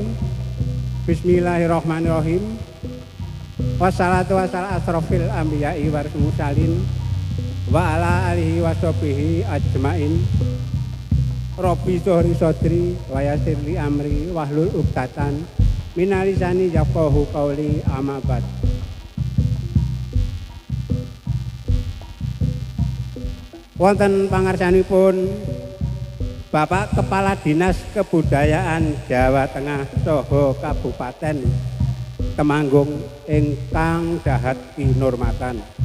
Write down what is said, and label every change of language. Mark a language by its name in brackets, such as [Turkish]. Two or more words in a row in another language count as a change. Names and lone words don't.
[Arabic] بسم الله الرحمن الرحيم. والصلاة والسلام أشرف الأنبياء والمرسلين وعلى آله وصحبه أجمعين. رب اشرح لي صدري ويسر لي أمري واحلل عقدة من لساني يفقهوا قولي أما بعد. [Javanese] Wonten pangarsanipun Bapak Kepala Dinas Kebudayaan Jawa Tengah saha Kabupaten Temanggung ingkang dahat kinurmatan.